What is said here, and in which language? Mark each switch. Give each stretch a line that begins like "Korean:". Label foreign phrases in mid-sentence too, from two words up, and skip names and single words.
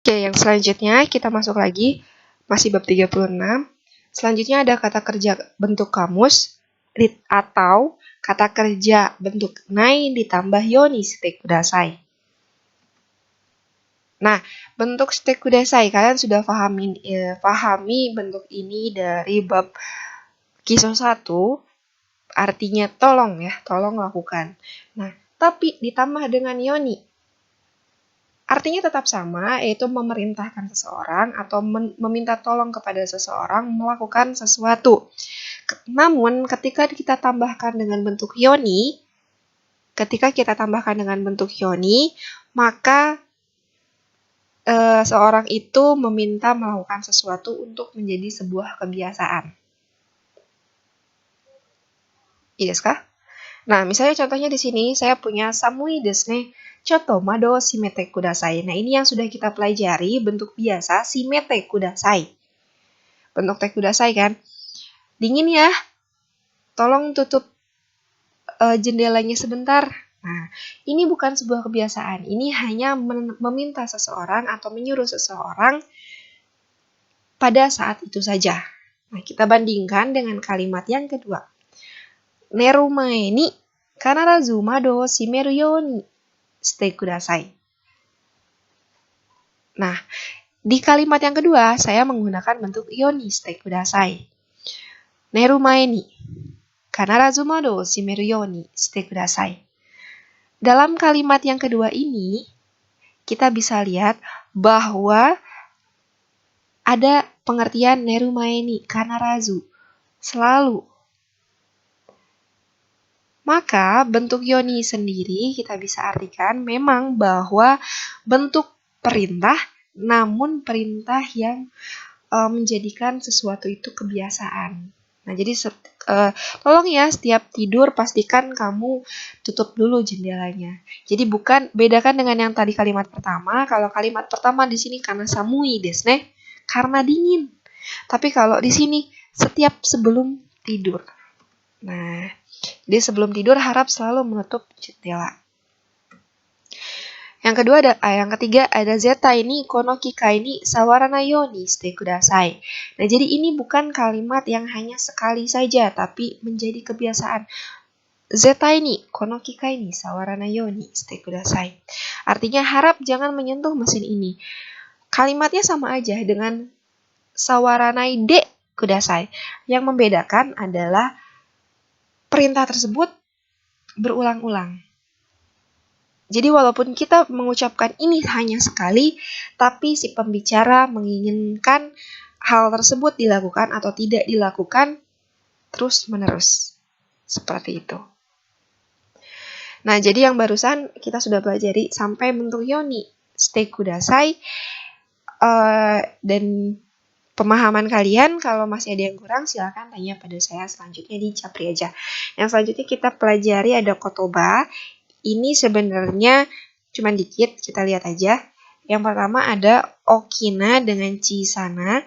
Indonesian: Oke, yang selanjutnya kita masuk lagi, masih bab 36. Selanjutnya ada kata kerja bentuk kamus, atau kata kerja bentuk nai ditambah
Japanese: ようにしてください.
Indonesian: Nah, bentuk
Japanese: してください,
Indonesian: kalian sudah pahami bentuk ini dari bab Kiso 1, artinya tolong ya, tolong lakukan. Nah, tapi ditambah dengan yoni. Artinya tetap sama, yaitu memerintahkan seseorang atau meminta tolong kepada seseorang melakukan sesuatu. Namun, ketika kita tambahkan dengan bentuk yoni, maka seorang itu meminta melakukan sesuatu untuk menjadi sebuah kebiasaan. Iya kah? Nah, misalnya contohnya di sini, saya punya
Japanese: 寒いですね. ちょっと窓閉めてください.
Indonesian: Nah, ini yang sudah kita pelajari, bentuk biasa
Japanese: 閉めてください.
Indonesian: Bentuk
Japanese: てください
Indonesian: kan? Dingin ya. Tolong tutup jendelanya sebentar. Nah, ini bukan sebuah kebiasaan. Ini hanya meminta seseorang atau menyuruh seseorang pada saat itu saja. Nah, kita bandingkan dengan kalimat yang kedua.
Japanese: 寝る前に必ず窓閉めるようにしてください.
Indonesian: Nah, di kalimat yang kedua, saya menggunakan bentuk
Japanese: ようにしてください. 寝る前に必ず窓閉めるようにしてください.
Indonesian: Dalam kalimat yang kedua ini, kita bisa lihat bahwa ada pengertian
Japanese: 寝る前に必ず,
Indonesian: selalu. Maka bentuk yoni sendiri kita bisa artikan memang bahwa bentuk perintah, namun perintah yang menjadikan sesuatu itu kebiasaan. Nah, jadi tolong ya, setiap tidur pastikan kamu tutup dulu jendelanya. Jadi bedakan dengan yang tadi kalimat pertama. Kalau kalimat pertama di sini karena
Japanese: 寒いですね,
Indonesian: karena dingin. Tapi kalau di sini setiap sebelum tidur. Nah, jadi sebelum tidur harap selalu menutup jendela. Yang ketiga ada
Japanese: 絶対にこの機械に触らなようにしてください.
Indonesian: Nah, jadi ini bukan kalimat yang hanya sekali saja tapi menjadi kebiasaan.
Japanese: 絶対にこの機械に触らなようにしてください.
Indonesian: Artinya harap jangan menyentuh mesin ini. Kalimatnya sama aja dengan
Japanese: 触らないでください.
Indonesian: Yang membedakan adalah perintah tersebut berulang-ulang. Jadi walaupun kita mengucapkan ini hanya sekali, tapi si pembicara menginginkan hal tersebut dilakukan atau tidak dilakukan terus-menerus. Seperti itu. Nah, jadi yang barusan kita sudah pelajari sampai bentuk
Japanese: ように、してください,
Indonesian: dan pemahaman kalian, kalau masih ada yang kurang silakan tanya pada saya selanjutnya di Japri aja. Yang selanjutnya kita pelajari ada kotoba. Ini sebenarnya cuma dikit, kita lihat aja. Yang pertama ada okina dengan chisana.